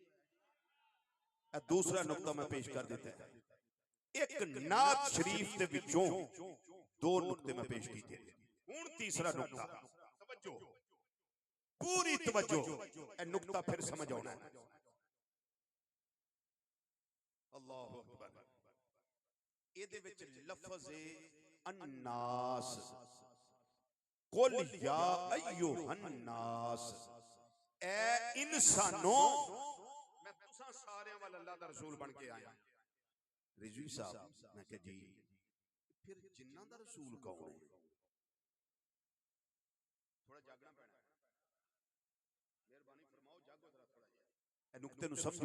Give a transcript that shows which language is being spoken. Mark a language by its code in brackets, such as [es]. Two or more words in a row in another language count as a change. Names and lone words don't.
[ur] دوسرا نکتہ میں پیش کر دیتا ہے. [pa] اک نعت شریف دے وچوں دو نکتے میں پیش کیتے. ہن تیسرا نکتہ، توجہ، پوری توجہ، اے نکتہ پھر سمجھ آنا ہے. [ar] الله أكبر. [pa] ایدے وچ لفظ ہے الناس, [ar] قل يا أيها الناس, [pa] اے انسانو میں تساں سارے ول اللہ دا رسول بن کے آیا. رضوی صاحب میں کہہ جی پھر جنہاں دا رسول کون ہے? تھوڑا جاگنا پینا، مہربانی فرماؤ جاگو ذرا تھوڑا جیہا، اے نکتے نوں سمجھو.